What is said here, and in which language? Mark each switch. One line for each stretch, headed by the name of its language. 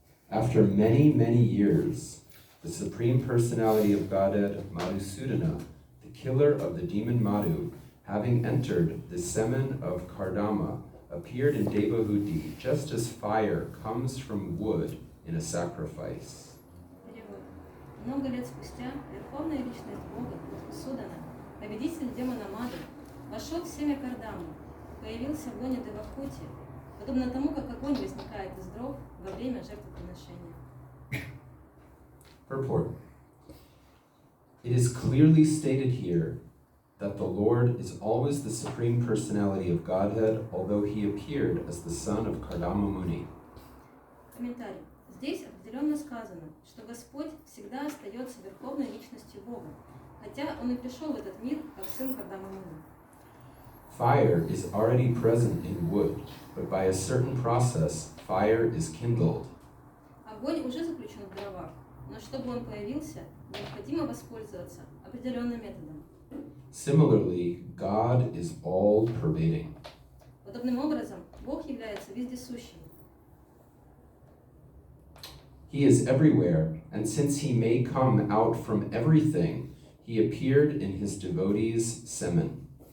English: After many, many years, the Supreme Personality of Godhead, Madhusudana, the killer of the demon Madhu, having entered the semen of Kardama, appeared in Devahuti, just as fire comes from wood in a sacrifice.
Russian: Перевод. Много лет спустя Верховная Личность Бога, Мадхусудана, победитель демона Мады, вошел в семя Кардамы, появился в лоне Девахути, подобно тому, как огонь возникает из дров во время жертвоприношения.
English: Purport. It is clearly stated here that the Lord is always the Supreme Personality of Godhead, although he appeared as the son of Kardama Muni.
Russian: Комментарий. Здесь определенно сказано, что Господь всегда остается Верховной Личностью Бога, хотя Он и пришел в этот мир как сын Кардамы Муни.
English: Fire is already present in wood, but by a certain process, fire is kindled.
Russian: Огонь уже заключен в дровах, но чтобы он появился, необходимо воспользоваться определенным методом.
English: Similarly, God is all-pervading.
Russian: Подобным образом, Бог является вездесущим.
English: He is everywhere, and since he may come out from everything, he appeared in his devotees' semen.